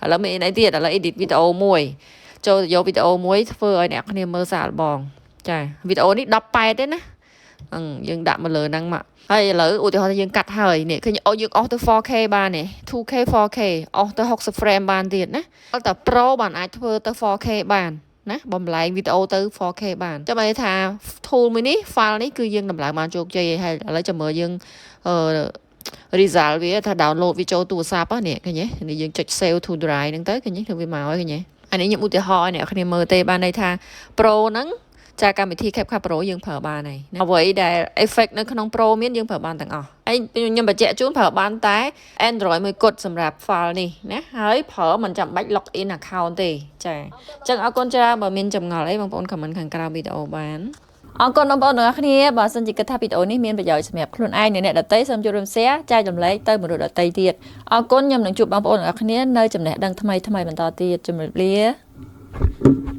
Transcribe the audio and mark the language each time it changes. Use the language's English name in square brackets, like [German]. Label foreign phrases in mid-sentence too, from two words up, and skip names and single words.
[Khmer] ឡូវមានអីទៀតឥឡូវ edit វីដេអូមួយចូលទៅយកវីដេអូមួយធ្វើឲ្យអ្នកគ្នាមើលសាកល្បងចាវីដេអូនេះ18ទេណាយើងដាក់មកលើហ្នឹងមកហើយឥឡូវឧទាហរណ៍ថាយើងកាត់ហើយនេះឃើញយើងអស់ទៅ 4K បាននេះ 2K 4K អស់ទៅ60 frame បានទៀតណាតែ Pro បានអាចធ្វើទៅ 4K បានណាបំលែងវីដេអូទៅ 4K បានចាំន័យថា tool មួយនេះ file នេះគឺយើងដំឡើងបានជោគជ័យហើយឥឡូវចាំមើលយើង result វាថា download វាចូលទូរស័ព្ទនេះឃើញទេនេះយើងចុច [English] save to drive [Khmer] ហ្នឹងទៅឃើញទេវាមកហើយឃើញទេអានេះខ្ញុំឧទាហរណ៍ឲ្យអ្នកគ្នា មើលទេបានន័យថា Pro ហ្នឹងចាកម្មវិធី CapCut Pro យើងប្រើបានហើយអ្វីដែល effect នៅក្នុង Pro មានយើង ប្រើបានទាំងអស់ហើយខ្ញុំបញ្ជាក់ជូនប្រើបានតែ Android មួយគត់សម្រាប់ file នេះណាហើយប្រើមិនចាំបាច់ [English] log in account [Khmer] ទេចាអញ្ចឹងអរគុណច្រើនបើមានចម្ងល់អីបងប្អូន comment ខាងក្រោមវីដេអូបានអរគុណបងប្អូនទាំងអស់គ្នាបើសិនជាគិតថាវីដេអូនេះមានប្រយោជន៍សម្រាប់ខ្លួនឯងនិងអ្នកដទៃសូមចូលរួម share ចែករំលែកទៅមនុស្សដទៃទៀតអរគុណខ្ញុំនឹងជួបបងប្អូនទាំងអស់គ្នានៅចំណេះដឹងថ្មីបន្តទៀតជម្រាបលា